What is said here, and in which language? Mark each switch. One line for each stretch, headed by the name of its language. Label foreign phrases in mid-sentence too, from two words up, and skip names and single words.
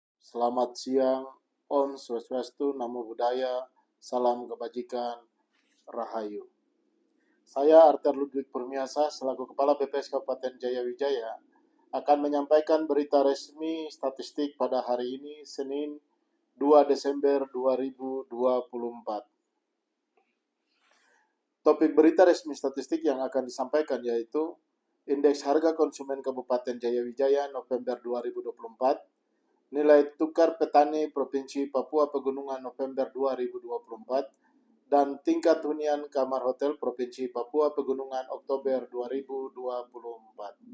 Indonesian: Selamat siang,
Sanskrit: Om Swastiastu,
Pali: Namo Buddhaya,
Indonesian: Salam Kebajikan, Rahayu. Saya Arthur Ludwig Permiasa, selaku Kepala BPS Kabupaten Jayawijaya, akan menyampaikan berita resmi statistik pada hari ini, Senin 2 Desember 2024. Topik berita resmi statistik yang akan disampaikan yaitu Indeks Harga Konsumen Kabupaten Jayawijaya November 2024, Nilai Tukar Petani Provinsi Papua Pegunungan November 2024, dan tingkat hunian kamar hotel Provinsi Papua Pegunungan Oktober 2024.